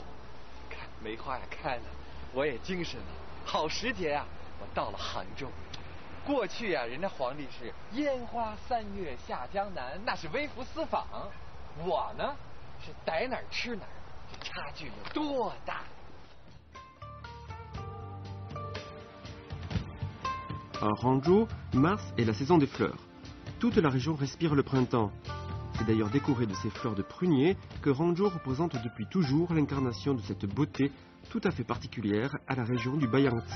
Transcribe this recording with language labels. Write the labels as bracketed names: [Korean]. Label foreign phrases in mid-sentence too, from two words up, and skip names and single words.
[Chinese] 看梅花呀开了，我也精神了。好时节啊，我到了杭州。过去啊，人家皇帝是烟花3月下江南，那是微服私访。我呢，是逮哪儿吃哪儿，这差距有多大 [French] À Hangzhou, mars est la saison des fleurs. Toute la région respire le printemps. C'est d'ailleurs décoré de ces fleurs de prunier que Hangzhou représente depuis toujours l'incarnation de cette beauté tout à fait particulière à la région du Bayangtze.